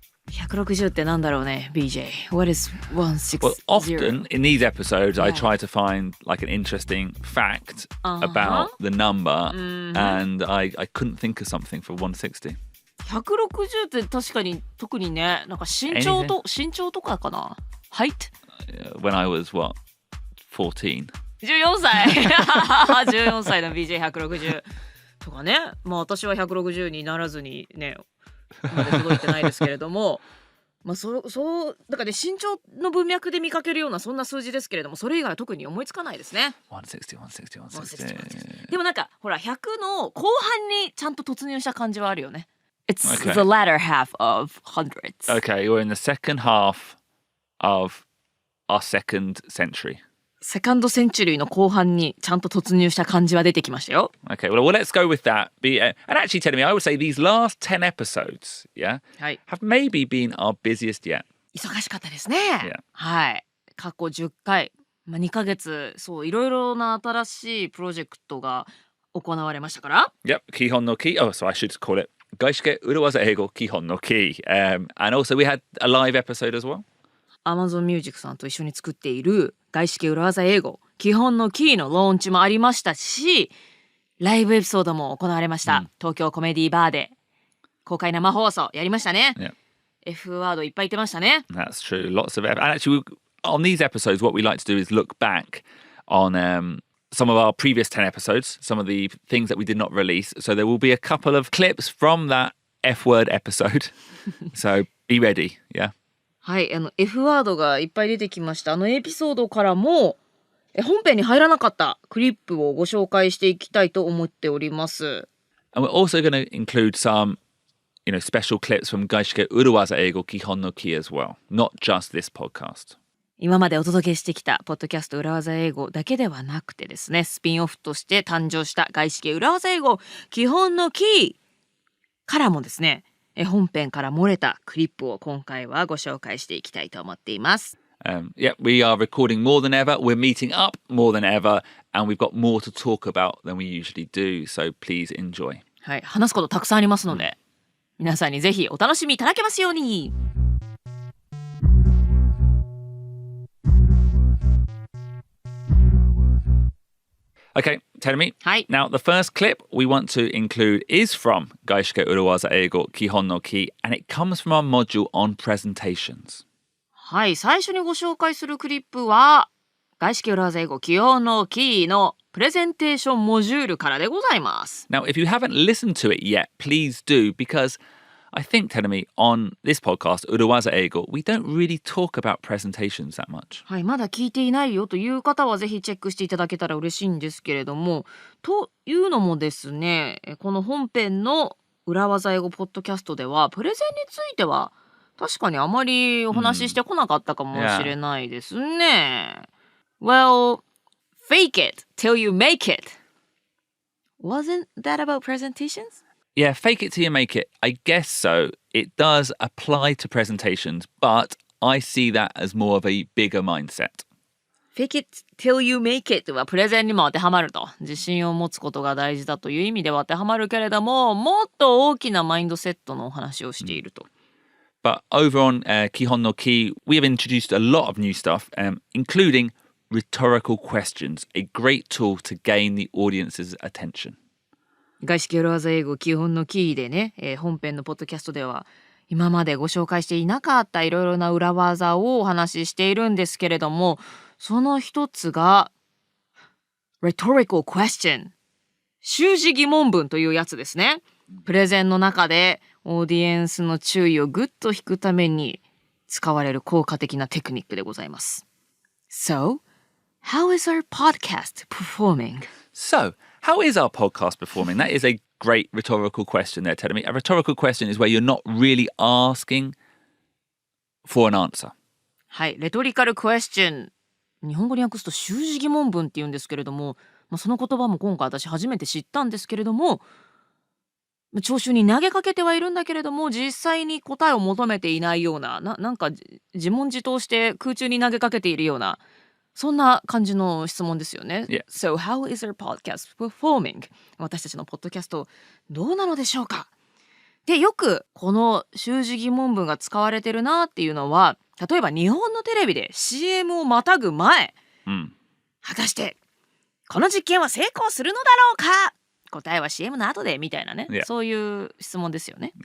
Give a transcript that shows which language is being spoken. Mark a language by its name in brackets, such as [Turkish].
[Japanese] 160ってなんだろうね BJ [English] What is 160? Well, often in these episodes I try to find like an interesting fact about the number and I couldn't think of something for 160. [Japanese] 160って確かに特にねなんか身長とかかな [English] Height? When I was what? 14 [Japanese] 14歳14歳の BJ160 とかね。まあ私は160にならずにねまで届いてないですけれどもまあそうだからね身長の文脈で見かけるようなそんな数字ですけれどもそれ以外は特に思いつかないですね。 160 でもなんかほら100の後半にちゃんと突入した感じはあるよね。 [English] It's the latter half of hundreds. Okay, we're in the second half of our second century. [Japanese] セカンドセンチュリーの後半にちゃんと突入した感じは出てきましたよ。 [English] Okay, well, let's go with that. And actually, telling me, I would say these last 10 episodes, yeah, have maybe been our busiest yet. [Japanese] 忙しかったですね。 [English] Yeah. [Japanese] はい。過去10回、2ヶ月、そういろいろな新しいプロジェクトが行われましたから。 [English] Yep, 基本のKEY. Oh, so I should call it 外資系裏技英語基本のKEY. And also we had a live episode as well. [Japanese] Amazon Music さんと一緒に作っている外資系裏技英語基本のキーのローンチもありましたしライブエピソードも行われました、東京コメディバーで公開生放送やりましたね、F ワードいっぱい言ってましたね。 [English] That's true, lots of F. And actually on these episodes what we like to do is look back on some of our previous 10 episodes, some of the things that we did not release. So there will be a couple of clips from that F word episode. So be ready, yeah? [Japanese] はい、F ワードがいっぱい出てきました。エピソードからも本編に入らなかったクリップをご紹介していきたいと思っております。 [English] And we're also going to include some, special clips from 外資系裏技英語基本のKEY as well, not just this podcast. [Japanese] 今までお届けしてきたポッドキャスト裏技英語だけではなくてですね、スピンオフとして誕生した外資系裏技英語基本のKEYからもですね。本編から漏れたクリップを今回はご紹介していきたいと思っています。 [English] Yeah, we are recording more than ever. We're meeting up more than ever. And we've got more to talk about than we usually do. So please enjoy. [Japanese] はい、話すことたくさんありますので、皆さんにぜひお楽しみいただけますように。 [English] Okay, Terumi. Hi. Now, the first clip we want to include is from 外資系裏技英語基本のKEY, and it comes from our module on presentations. [Japanese] はい、最初にご紹介するクリップは外資系裏技英語基本のKEYのプレゼンテーションモジュールからでございます。 [English] Now, if you haven't listened to it yet, please do, because I think, Terumi, on this podcast, 裏技英語, we don't really talk about presentations that much. [Japanese] はい、まだ聞いていないよという方はぜひチェックしていただけたら嬉しいんですけれども、というのもですね、この本編の裏技英語ポッドキャストではプレゼンについては確かにあまりお話ししてこなかったかもしれないですね。 [English] Well, fake it till you make it. Wasn't that about presentations?Yeah, fake it till you make it. I guess so. It does apply to presentations, but I see that as more of a bigger mindset. Fake it till you make it [Japanese] はプレゼンにも当てはまると。自信を持つことが大事だという意味では当てはまるけれども、もっと大きなマインドセットのお話をしていると。 [English] But over on 基本のKEY, we have introduced a lot of new stuff, including rhetorical questions, a great tool to gain the audience's attention. [Japanese] 外資系裏技英語基本のキーでね、本編のポッドキャストでは今までご紹介していなかったいろいろな裏技をお話ししているんですけれども、その一つが rhetorical question 修辞疑問文というやつですね。プレゼンの中でオーディエンスの注意をぐっと引くために使われる効果的なテクニックでございます。 [English] So, how is our podcast performing? So, how is our podcast performing? That is a great rhetorical question there, Terumi. A rhetorical question is where you're not really asking for an answer. [Japanese] はい、レトリカルクエスチョン日本語に訳すと習字疑問文って言うんですけれども、その言葉も今回私初めて知ったんですけれども、聴衆に投げかけてはいるんだけれども実際に答えを求めていないような、なんか自問自答して空中に投げかけているような、そんな感じの質問ですよね。 [English] Yeah. So how is our podcast performing? [Japanese] 私たちのポッドキャストどうなのでしょうか。で、よくこの習字疑問文が使われてるなっていうのは、例えば日本のテレビで CM をまたぐ前、果たしてこの実験は成功するのだろうか、答えは CM の後でみたいなね、そういう質問ですよね。